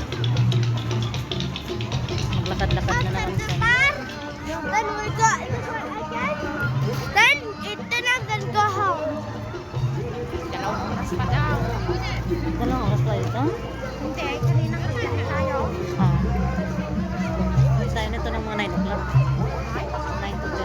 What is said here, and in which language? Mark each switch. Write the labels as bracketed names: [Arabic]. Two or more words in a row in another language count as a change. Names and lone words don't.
[Filipino] Maglakad-lakad na naman siya. [English] Then it then go home. [Filipino] Dalawang oras pa daw. Dalawang oras pa ito? Hindi, kanina kasi tayo. Tayo nito ng mga 9 o'clock. 9 to 10.